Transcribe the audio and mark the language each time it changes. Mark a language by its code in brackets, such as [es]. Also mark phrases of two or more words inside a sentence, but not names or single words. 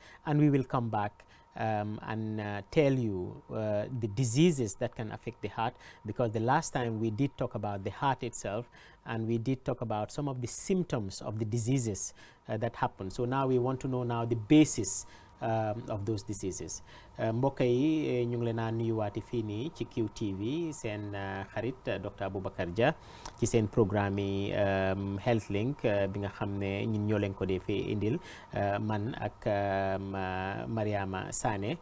[en] And we will come back and tell you the diseases that can affect the heart, because the last time we did talk about the heart itself, and we did talk about some of the symptoms of the diseases that happen. So now we want to know now the basis of those diseases. [wo] Mbokk yi ñu ngi leen a nuyuwaati fii nii ci QTV seen xarit Dr. Abubakar Jah ci seen programme yi HealthLink bi nga xam ne ñun ñoo leen ko defee indil man ak Mariama Sane.